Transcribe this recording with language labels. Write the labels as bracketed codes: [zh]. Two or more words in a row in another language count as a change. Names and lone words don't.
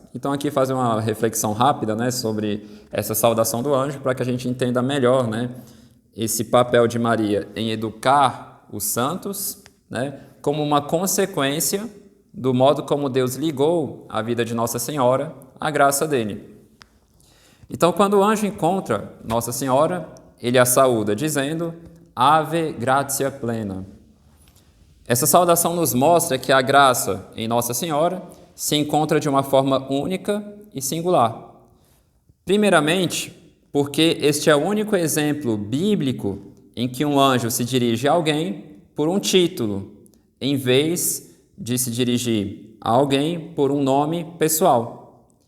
[pt] Então aqui fazer uma reflexão rápida, né, sobre essa saudação do anjo para que a gente entenda melhor, né, esse papel de Maria em educar os santos, né, como uma consequência do modo como Deus ligou a vida de Nossa Senhora à graça dele. Então, quando o anjo encontra Nossa Senhora, ele a saúda dizendo: [la] Ave gratia plena. [pt] Essa saudação nos mostra que a graça em Nossa Senhora se encontra de uma forma única e singular. Primeiramente, porque este é o único exemplo bíblico em que um anjo se dirige a alguém por um título, em vez de se dirigir a alguém por um nome pessoal.